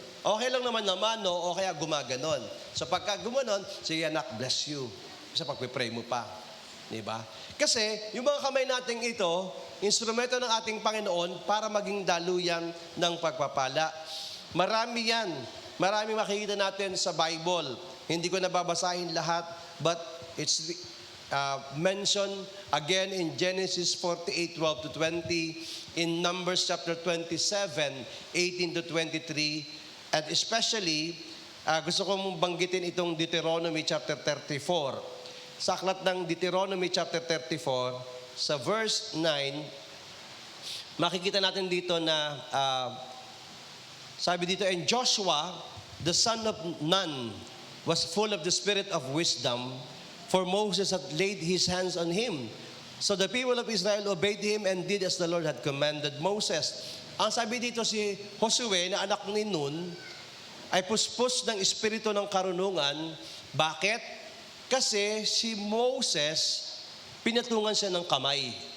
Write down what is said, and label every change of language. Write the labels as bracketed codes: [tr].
[tl] Okay lang naman o kaya gumaganon. So pagka gumanon, sige anak, [en] bless you. [tl] Kasi pagpipray mo pa. Diba? Kasi yung mga kamay natin ito, instrumento ng ating Panginoon para maging daluyan ng pagpapala. Marami yan. Marami makikita natin sa Bible. Hindi ko nababasahin lahat, [en] but it's mentioned again in Genesis 48, 12 to 20, in Numbers chapter 27, 18 to 23, and especially, [tl] gusto kong banggitin itong [en] Deuteronomy chapter 34. [tl] Sa aklat ng Deuteronomy chapter 34, sa verse 9, makikita natin dito na sabi dito, [en] and Joshua, the son of Nun, was full of the spirit of wisdom, for Moses had laid his hands on him. So the people of Israel obeyed him and did as the Lord had commanded Moses. [tl] Ang sabi dito si Josue na anak ni Nun ay puspos ng espiritu ng karunungan. Bakit? Kasi si Moses, pinatungan siya ng kamay.